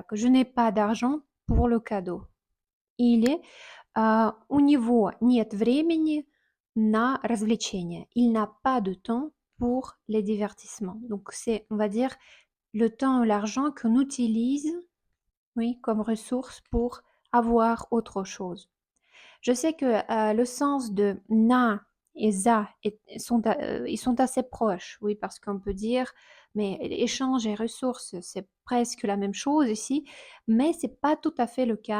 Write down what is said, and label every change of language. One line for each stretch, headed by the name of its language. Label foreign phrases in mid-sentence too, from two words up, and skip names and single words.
French: Je n'ai pas d'argent pour le cadeau.
Russian: Или у него нет времени на развлечения.
French: Il n'a pas de temps pour les divertissements. Donc c'est, on va dire, le temps ou l'argent qu'on utilise, oui, comme ressource pour avoir autre chose. Je sais que le sens de na et za ils sont assez proches, oui, parce qu'on peut dire, mais échange et ressources, c'est presque la même chose ici, mais c'est pas tout à fait le cas.